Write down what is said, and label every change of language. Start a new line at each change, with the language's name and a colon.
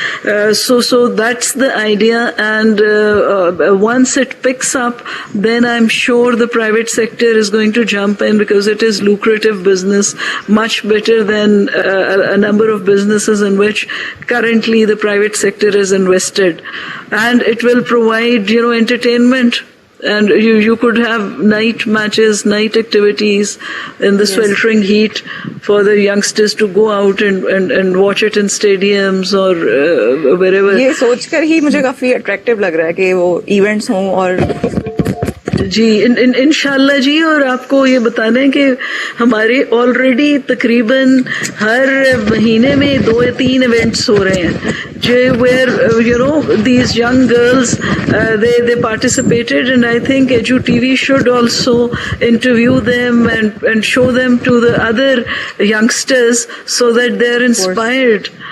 English: So that's the idea, and once it picks up, then I'm sure the private sector is going to jump in, because it is lucrative business, much better than a number of businesses in which currently the private sector is invested. And it will provide, entertainment. And you could have night matches, night activities in the sweltering heat for the youngsters to go out and watch it in stadiums or wherever.
Urdu: یہ سوچ کر ہی مجھے کافی attractive لگ رہا ہے کہ وہ events ہوں اور جی انشاءاللہ جی. اور آپ کو یہ بتانا ہے کہ ہمارے آلریڈی تقریباً ہر مہینے میں 2 یا 3 ایونٹس ہو رہے ہیں
English: where these young girls they participated, and I think Edu TV should also interview them and show them to the other youngsters so that they're inspired.